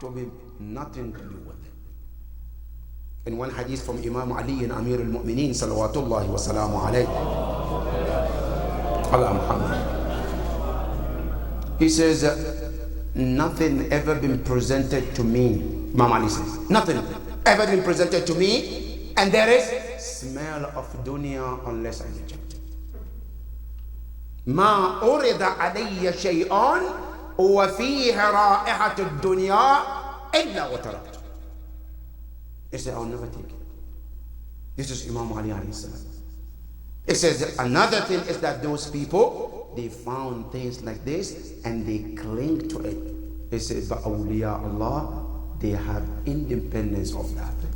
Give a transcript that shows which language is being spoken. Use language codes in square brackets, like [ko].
[en] To be nothing to do with it. In one hadith from Imam Ali and Amir al-Mu'mineen salawatullahi wa salamu alayhi, Allah Muhammad, he says, nothing ever been presented to me, Imam Ali says, nothing ever been presented to me, and there is smell of dunya unless I reject it. [ar] ما أرد علي شيء وفيه رائحة الدنيا إلا وتركته. [en] He said, I'll never take it. This is Imam Ali alayhi salam. It says another thing is that those people, they found things like this and they cling to it. He said, but awliya Allah, they have independence of that.